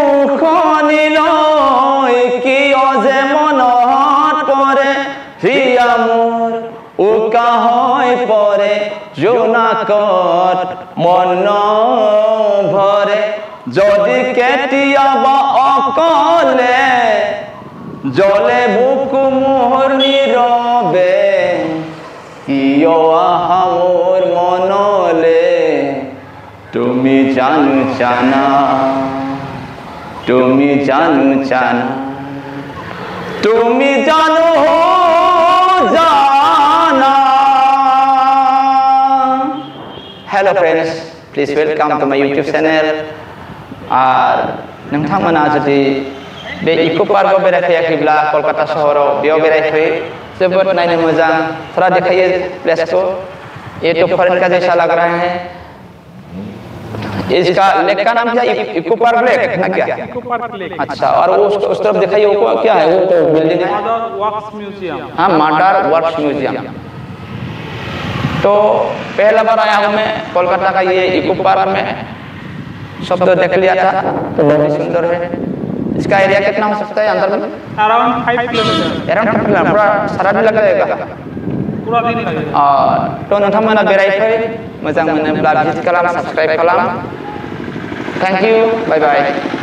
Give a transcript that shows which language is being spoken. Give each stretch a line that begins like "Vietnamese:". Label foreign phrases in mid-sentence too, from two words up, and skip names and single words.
Assamese: মুখনিলৈ কিয় যে মনহত পৰে হিয়া মোৰ উকা হৈ পৰে জোনাকত মন ভৰে যদি কেতিয়াবা অকলে জলে বুকু মোহৰ নীৰৱে কিয় আহা মোৰ মনলে তুমি জানো জানা তুমি জানো জানা তুমি জানো জানা
English: Hello friends, please welcome to my YouTube channel.
Bodo: नोंथांमोना जुदि बे इको पार्कआव बेरायफैयाखैब्ला कलकाता सहराव बेयाव बेरायफै जोबोद नायनो मोजां
Hindi: थोड़ा दिखाइए प्लेस को ये तो फॉरेन का जैसा लग रहा है इसका लेक का नाम क्या इको पार्क लेक ना क्या इको पार्क लेक अच्छा और वो उस तरफ दिखाइए वो क्या है वो तो बिल्डिंग है मडर वर्क्स म्यूजियम हाँ मडर वर्क्स म्यूजियम तो पहला बार आया हूँ मैं कोलकाता का ये इको पार्क में सब तो देख लिया था तो बहुत सुंदर है इसका एरिया कितना हो सकता है अंदर में अराउंड 5 किलोमीटर पूरा सारा दिन लग जाएगा पूरा दिन लगेगा तो
Bodo: नोंथांमोना बेरायफै मोजां मोनोब्ला भिजिट खालाम साबस्क्राइब खालाम
English: thank you bye bye